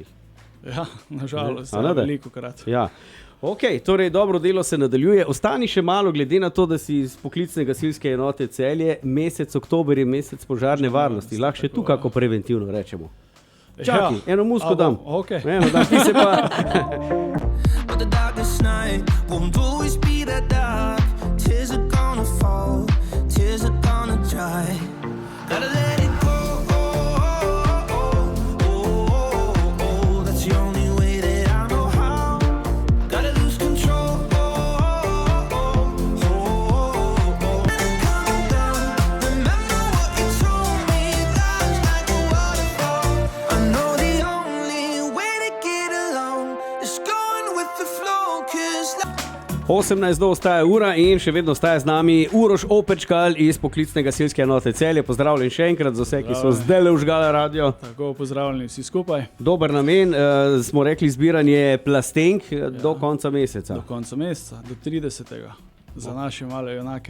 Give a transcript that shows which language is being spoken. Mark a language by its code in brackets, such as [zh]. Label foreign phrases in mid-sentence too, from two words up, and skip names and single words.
[sl] Ja, nažalost, veliko krat. Ja. Ok, torej dobro delo se nadaljuje. Ostani še malo, glede na to, da si iz poklicne gasilske enote Celje, mesec oktober je mesec požarne varnosti. Lahko še tu kako preventivno rečemo. Čakaj, eno musko dam. Okay. Eno dam, ti se pa... [en] But the darkest night won't always be that dark. Tears are gonna fall, tears are gonna dry. Gotta let it go. That's the only way that I know how. Gotta lose control. Coming down. Remember what you told me. Love's like a waterfall. I know the only way to get along is going with the flow. [sl] 18 do ostaja ura in še vedno ostaja z nami Uroš Opečkal iz poklicne gasilske enote Celje. Pozdravljen še enkrat za vse, ki so zdaj le užgali radio. Tako, pozdravljeni vsi skupaj. Dober namen, smo rekli zbiranje plastenk do konca meseca. Do konca meseca, do 30. Za naše male junake.